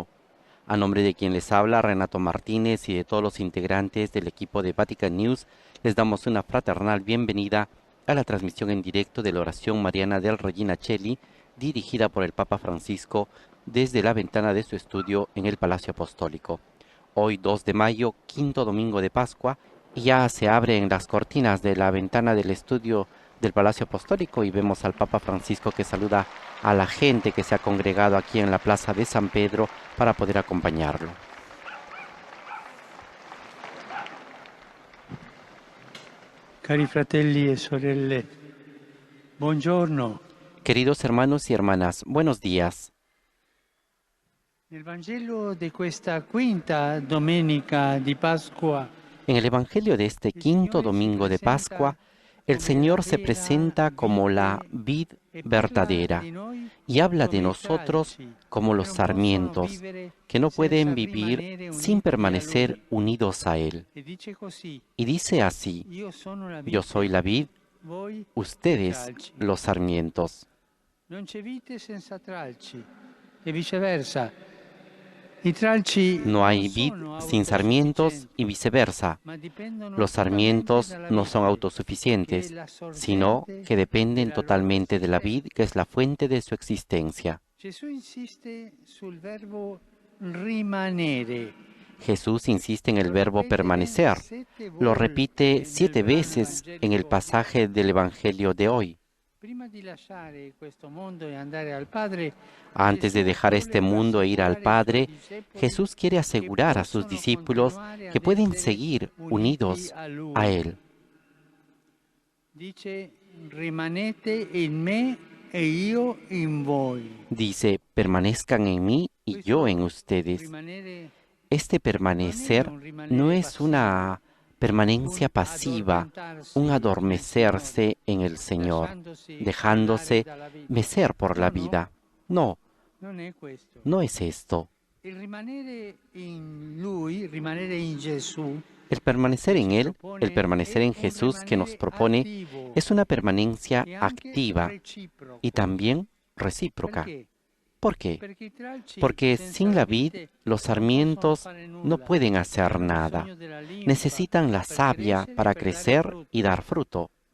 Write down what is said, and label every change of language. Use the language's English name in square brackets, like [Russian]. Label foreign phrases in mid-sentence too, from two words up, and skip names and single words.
[Spanish] A nombre de quien les habla, Renato Martínez, y de todos los integrantes del equipo de Vatican News, les damos una fraternal bienvenida a la transmisión en directo de la oración mariana del Regina Coeli, dirigida por el Papa Francisco desde la ventana de su estudio en el Palacio Apostólico. Hoy 2 de mayo, quinto domingo de Pascua, y ya se abren las cortinas de la ventana del estudio del Palacio Apostólico y vemos al Papa Francisco que saluda a la gente que se ha congregado aquí en la Plaza de San Pedro para poder acompañarlo. [Italian] Cari fratelli e sorelle, buongiorno. [Spanish] Queridos hermanos y hermanas, buenos días. [Italian] Nel Vangelo di questa quinta domenica di Pasqua, [Spanish] En el Evangelio de este quinto domingo de Pascua, el Señor se presenta como la vid verdadera y habla de nosotros como los sarmientos, que no pueden vivir sin permanecer unidos a Él. Y dice así: yo soy la vid, ustedes los sarmientos. [Italian] Non c'è vite senza tralci, e viceversa. [Spanish] No hay vid sin sarmientos y viceversa. Los sarmientos no son autosuficientes, sino que dependen totalmente de la vid, que es la fuente de su existencia. [Italian] Gesù insiste sul verbo rimanere. [Spanish] Jesús insiste en el verbo permanecer. Lo repite 7 veces en el pasaje del Evangelio de hoy. Antes de dejar este mundo e ir al Padre, Jesús quiere asegurar a sus discípulos que pueden seguir unidos a Él. [Italian] Dice, rimanete in me e io in voi. [Spanish] Dice, permanezcan en mí y yo en ustedes. Este permanecer no es una permanencia pasiva, un adormecerse en el Señor, dejándose mecer por la vida. No, no es esto. [Italian] El rimanere in Lui, rimanere in Gesù, [Spanish] El permanecer en Él, el permanecer en Jesús que nos propone, es una permanencia activa y también recíproca. ¿Por qué? Porque sin la vid, los sarmientos no pueden hacer nada. Necesitan la savia para crecer y dar fruto.